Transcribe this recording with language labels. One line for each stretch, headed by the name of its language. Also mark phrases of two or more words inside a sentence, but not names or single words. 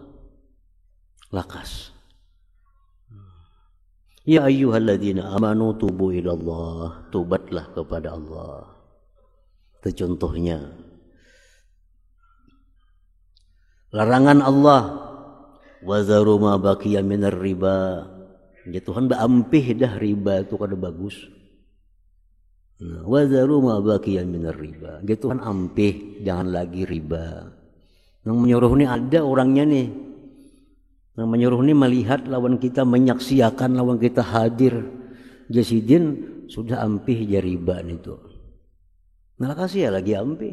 Banjar: Lakas.
Arabic: يا أيها الذين آمنوا توبوا إلى الله,
Banjar: tubatlah kepada Allah. Itu contohnya. Larangan Allah,
Arabic: وذروا ما بقي من الربا.
Banjar: Ya Tuhan baampih dah riba itu kada bagus.
Arabic: Nah, وذروا ما بقي من الربا.
Banjar: Ya Tuhan ampih, jangan lagi riba. Yang menyuruh ini ada orangnya nih. Yang menyuruh ini melihat lawan kita, menyaksikan lawan kita hadir. Jasidin sudah ampih ya riba itu. Nah kasih ya lagi ampih.